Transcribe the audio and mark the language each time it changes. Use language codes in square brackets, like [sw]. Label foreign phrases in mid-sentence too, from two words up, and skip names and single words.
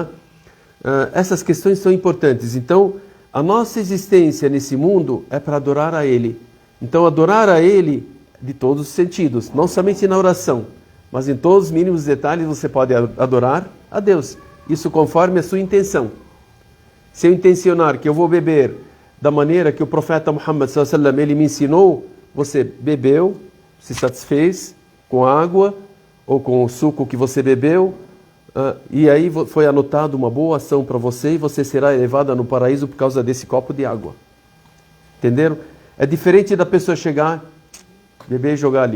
[pt] Essas questões são importantes. Então, a nossa existência nesse mundo é para adorar a Ele. Então, adorar a Ele de todos os sentidos, não somente na oração, mas em todos os mínimos detalhes você pode adorar a Deus. Isso conforme a sua intenção. Se eu intencionar que eu vou beber da maneira que o profeta Muhammad [ar] صلى الله عليه وسلم [pt] ele me ensinou, você bebeu, se satisfez com a água ou com o suco que você bebeu, e aí foi anotado uma boa ação para você e você será elevada no paraíso por causa desse copo de água. Entenderam? É diferente da pessoa chegar, beber e jogar ali.